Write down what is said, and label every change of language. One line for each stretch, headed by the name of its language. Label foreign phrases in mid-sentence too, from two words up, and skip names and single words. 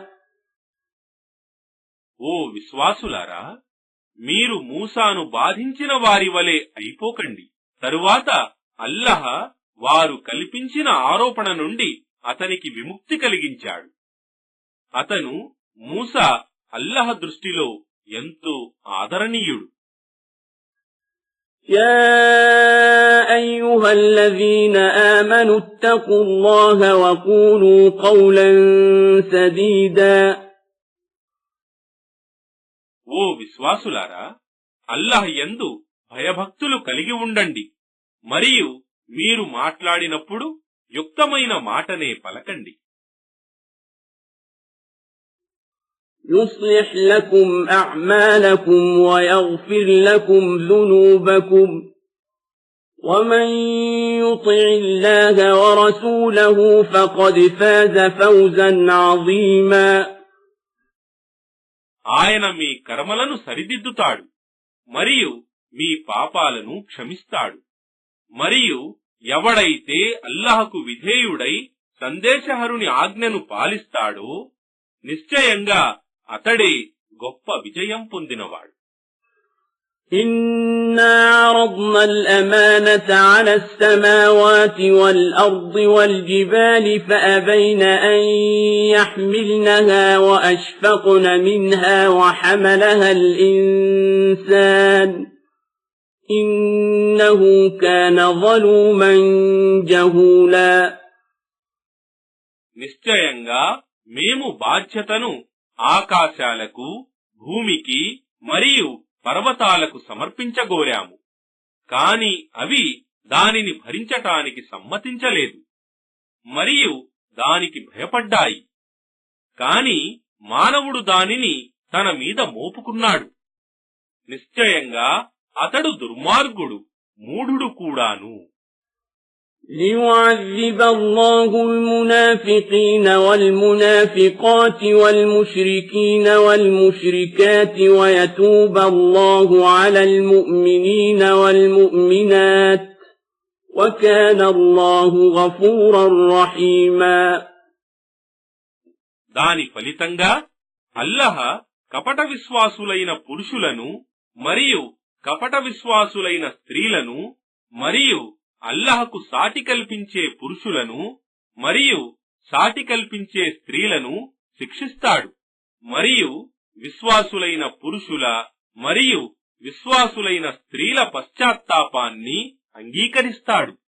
Telugu: ఓ విశ్వాసులారా, మీరు మూసాను బాధించిన వారి వలె అయిపోకండి. తరువాత అల్లహ వారు కల్పించిన ఆరోపణ నుండి అతనికి విముక్తి కలిగించాడు. అతను మూసా అల్లహ దృష్టిలో ఎంతో ఆదరణీయుడు.
Arabic: يا أيها الذين آمنوا اتقوا الله وقولوا قولا سديدا.
Telugu: ఓ విశ్వాసులారా, అల్లహ యందు భయభక్తులు కలిగి ఉండండి మరియు మీరు మాట్లాడినప్పుడు యుక్తమైన మాటనే పలకండి.
Arabic: يصلح لكم أعمالكم ويغفر لكم ذنوبكم ومن يطع الله ورسوله فقد فاز فوزا عظيما.
Telugu: ఆయన మీ కర్మలను సరిదిద్దుతాడు మరియు మీ పాపాలను క్షమిస్తాడు. మరియు ఎవడైతే అల్లాహకు విధేయుడై సందేశహరుని ఆజ్ఞను పాలిస్తాడో నిశ్చయంగా అతడే గొప్ప విజయం పొందినవాడు.
Arabic: إنا عرضنا الأمانة على السماوات والأرض والجبال فأبين أن يحملنها وأشفقن منها وحملها الإنسان إنه كان ظلوما جهولا.
Telugu: నిశ్చయంగా మేము బాధ్యతను ఆకాశాలకు, భూమికి మరియు పర్వతాలకు సమర్పించగోరాము, కాని అవి దానిని భరించటానికి సమ్మతించలేదు మరియు దానికి భయపడ్డాయి. కాని మానవుడు దానిని తన మీద మోపుకున్నాడు. నిశ్చయంగా అతడు దుర్మార్గుడు, మూఢుడు కూడాను.
Arabic: ليعذب الله المنافقين والمنافقات والمشركين والمشركات ويتوب الله على المؤمنين والمؤمنات وكان الله غفورا رحيما.
Telugu: దాని ఫలితంగా అల్లహ కపట విశ్వాసులైన పురుషులను మరియు కపట విశ్వాసులైన స్త్రీలను మరియు అల్లహకు సాటి కల్పించే పురుషులను మరియు సాటి కల్పించే స్త్రీలను శిక్షిస్తాడు మరియు విశ్వాసులైన పురుషుల మరియు విశ్వాసులైన స్త్రీల పశ్చాత్తాపాన్ని అంగీకరిస్తాడు.